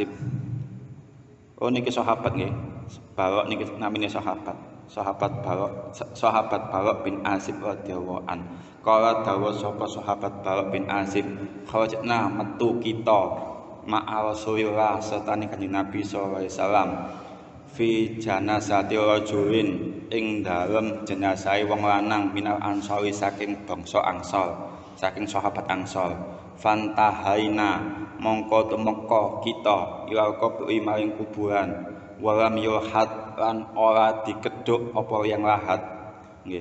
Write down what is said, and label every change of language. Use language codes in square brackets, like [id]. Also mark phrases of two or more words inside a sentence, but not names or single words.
[jv] Oh niki sahabat nggih. Barok niki namine sahabat. Sahabat Barok bin Azib [ar] رضي الله عن. [jv] Kala dawuh sapa sahabat Barok bin Azib, kharajna metu kita [ar] مع رسول الله [jv] sertane Kanjeng Nabi [ar] صلى الله عليه وسلم في جنازة رجل [jv] ing dalem jenazah wong lanang [ar] من الأنصار [jv] saking bangsa Ansor, saking sahabat Ansor. Fantahaina mongko tumeka kita [ar] إلى القبر [jv] maring kuburan, [ar] ولم يلحد [jv] lan ora dikedhuk apa yang lahat nggih.